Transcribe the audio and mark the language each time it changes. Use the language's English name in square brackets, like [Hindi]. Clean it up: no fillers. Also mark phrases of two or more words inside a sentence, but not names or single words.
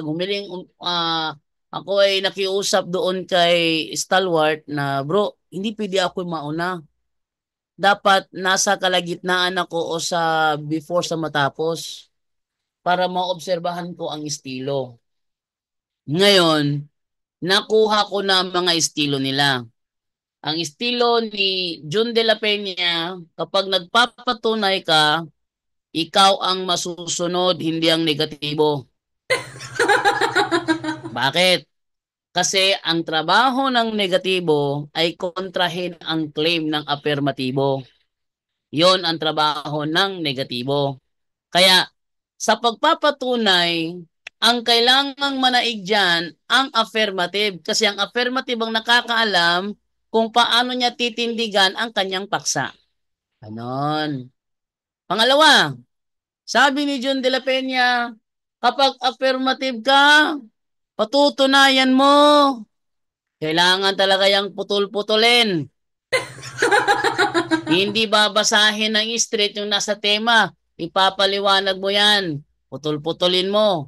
[Filipino] Ako ay nakiusap doon kay Stalwart na bro, hindi pwede ako mauna. Dapat nasa kalagitnaan ako o sa before sa matapos para maobserbahan ko ang estilo. Ngayon, nakuha ko na ang mga estilo nila. Ang estilo ni Jun de la Peña, kapag nagpapatunay ka, ikaw ang masusunod, hindi ang negatibo. Bakit? Kasi ang trabaho ng negatibo ay kontrahin ang claim ng afirmatibo. Yon ang trabaho ng negatibo. Kaya sa pagpapatunay, ang kailangang manaig dyan ang affirmative. Kasi ang affirmative ang nakakaalam kung paano niya titindigan ang kanyang paksa. Ganon. Pangalawa, sabi ni John de la Peña, kapag affirmative ka, patutunayan mo, kailangan talaga yung putol-putulin. Hindi babasahin ng straight yung nasa tema. Ipapaliwanag mo yan. Putol-putulin mo.